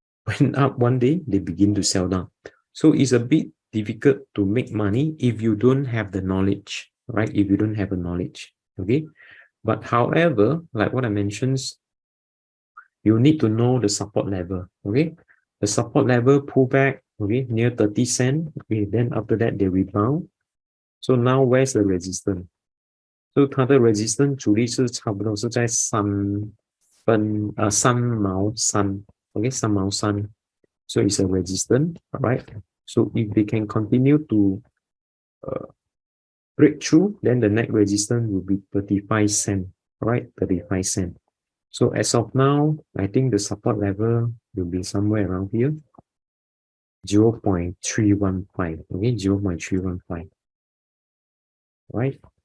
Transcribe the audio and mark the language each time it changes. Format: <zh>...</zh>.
<en>Went up one day, they begin to sell down. So it's a bit difficult to make money if you don't have the knowledge, right? If you don't have the knowledge, okay? But however, like what I mentioned, you need to know the support level. Okay, the support level pull back. Okay, near 30 cent. Okay, then after that they rebound. So now where's the resistance?</en> <zh>So 它的 resistance 阻力是差不多是在3毛3 ，OK 3毛3。</zh> <en>So it's a resistance, right? So if they can continue to break through, then the next resistance will be 35 cent, right? 35 cent. So as of now, I think the support level will be somewhere around here, 0.315, okay, 0.315, right?</en>